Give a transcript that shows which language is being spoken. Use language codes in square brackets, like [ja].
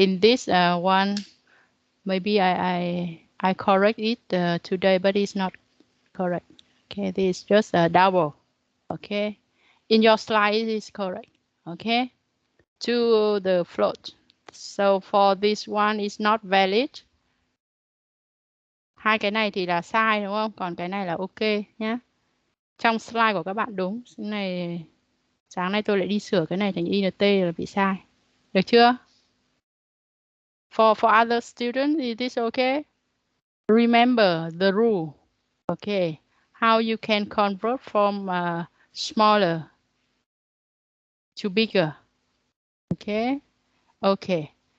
[en] In this one, maybe I correct it today, but it's not correct. Okay. This is just a double. Okay. In your slide, it is correct. Okay. To the float. So for this one, it's not valid. [vi] Hai cái này thì là sai đúng không? Còn cái này là ok nhé. Trong slide của các bạn đúng. Cái này sáng nay tôi lại đi sửa cái này thành int là bị sai. Được chưa? [en] For other students, is this okay? Remember the rule. Okay. How you can convert from smaller to bigger. Okay. Okay.